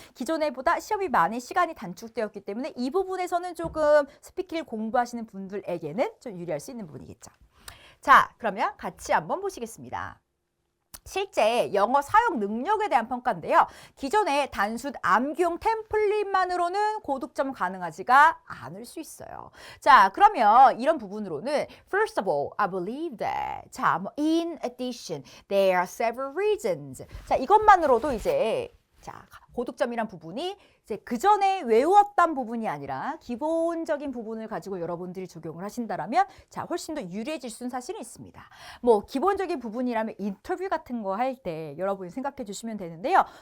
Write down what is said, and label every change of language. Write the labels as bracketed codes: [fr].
[ko] 기존에보다 시험이 많은 시간이 단축되었기 때문에 이 부분에서는 조금 스피킹을 공부하시는 분들에게는 좀 유리할 수 있는 부분이겠죠. 자, 그러면 같이 한번 보시겠습니다. 실제 영어 사용 능력에 대한 평가인데요. 기존의 단순 암기용 템플릿만으로는 고득점 가능하지가 않을 수 있어요. 자, 그러면 이런 부분으로는 [en] First of all, I believe that. 자, in addition, there are several reasons. [ko] 자, 이것만으로도 이제 고득점이란 부분이 이제 그 전에 외웠던 부분이 아니라 기본적인 부분을 가지고 여러분들이 적용을 하신다라면 훨씬 더 유리해질 수는 사실은 있습니다. 뭐 기본적인 부분이라면 인터뷰 같은 거 할 때 여러분이 생각해 주시면 되는데요.